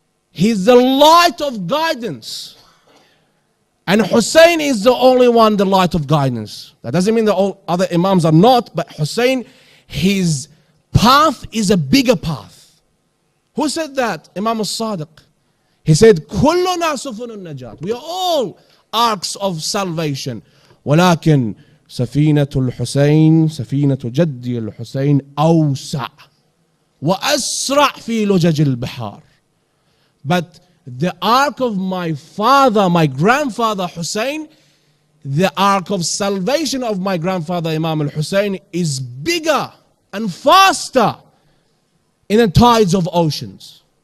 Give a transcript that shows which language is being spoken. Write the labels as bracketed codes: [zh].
[en] He's the light of guidance. And Hussein is the only one, the light of guidance. That doesn't mean that all other imams are not, but Hussein, his path is a bigger path. Who said that? Imam al-Sadiq. He said, [ar] Kulluna sufunun najat. [en] We are all arcs of salvation. [ar] ولكن سفينة الحسين سفينة جدي الحسين أوسع وأسرع في لجج البحار. [en] But the ark of my father, my grandfather Hussein, the ark of salvation of my grandfather Imam al-Hussein is bigger and faster in the tides of oceans.